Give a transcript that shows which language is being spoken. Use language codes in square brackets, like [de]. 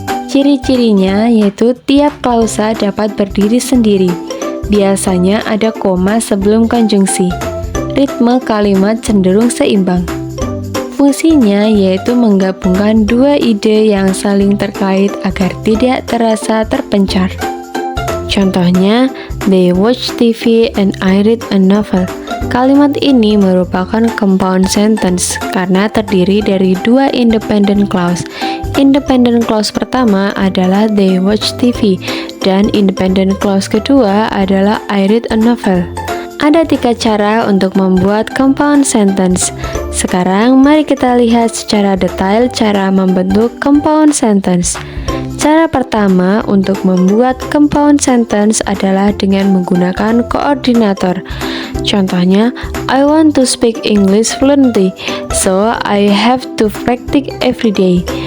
[id] Ciri-cirinya yaitu tiap klausa dapat berdiri sendiri. Biasanya ada koma sebelum konjungsi. Ritme kalimat cenderung seimbang. Fungsinya yaitu menggabungkan 2 ide yang saling terkait agar tidak terasa terpencar. Contohnya, [en] they watch TV and I read a novel. [id] Kalimat ini merupakan compound sentence karena terdiri dari 2 independent clause. Independent clause pertama adalah [en] they watch TV [id] dan independent clause kedua adalah [en] I read a novel. [id] Ada 3 cara untuk membuat compound sentence. Sekarang mari kita lihat secara detail cara membentuk compound sentence. Cara pertama untuk membuat compound sentence adalah dengan menggunakan koordinator. Contohnya, [en] I want to speak English fluently, so I have to practice every day.